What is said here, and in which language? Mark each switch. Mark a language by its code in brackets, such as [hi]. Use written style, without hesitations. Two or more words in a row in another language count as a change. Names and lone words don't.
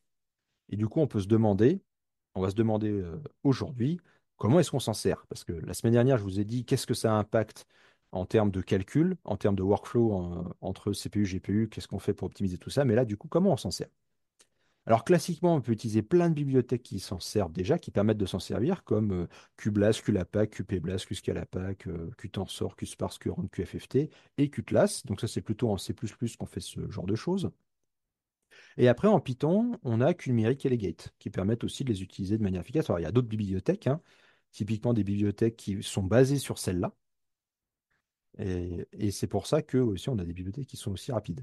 [fr] Et du coup, on va se demander aujourd'hui, comment est-ce qu'on s'en sert? Parce que la semaine dernière, je vous ai dit qu'est-ce que ça impacte en termes de calcul, en termes de workflow entre CPU, GPU, qu'est-ce qu'on fait pour optimiser tout ça. Mais là, du coup, comment on s'en sert? Alors classiquement, on peut utiliser plein de bibliothèques qui s'en servent déjà, qui permettent de s'en servir, comme QBLAS, QLAPACK, QPBLAS, QSCALAPACK, QTensor, QSPARSE, QRAND, QFFT et QTLAS. Donc ça, c'est plutôt en C++ qu'on fait ce genre de choses. Et après, en Python, on a QNumeric et Legate, qui permettent aussi de les utiliser de manière efficace. Alors, il y a d'autres bibliothèques, hein, typiquement des bibliothèques qui sont basées sur celle-là. Et c'est pour ça que aussi, on a des bibliothèques qui sont aussi rapides.